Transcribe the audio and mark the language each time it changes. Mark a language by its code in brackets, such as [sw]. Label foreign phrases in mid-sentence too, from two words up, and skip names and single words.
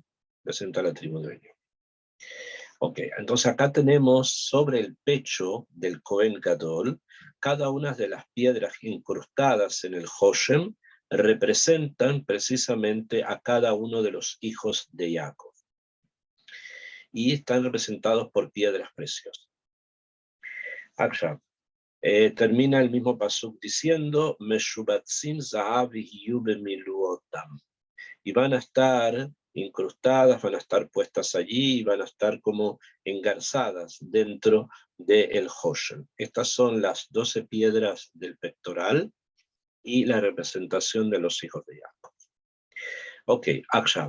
[es] Representa a la tribu de Binyamin. Ok, entonces acá tenemos sobre el pecho del Cohen Gadol, cada una de las piedras incrustadas en el Hoshem representan precisamente a cada uno de los hijos de Jacob. Y están representados por piedras preciosas. Akshav. Termina el mismo pasuk diciendo, [he] משובצים זהב יהיו במלואותם. [es] Y van a estar incrustadas, van a estar puestas allí, y van a estar como engarzadas dentro del Hoshem. Estas son las 12 piedras del pectoral y la representación de los hijos de Jacob. Ok, Akshav.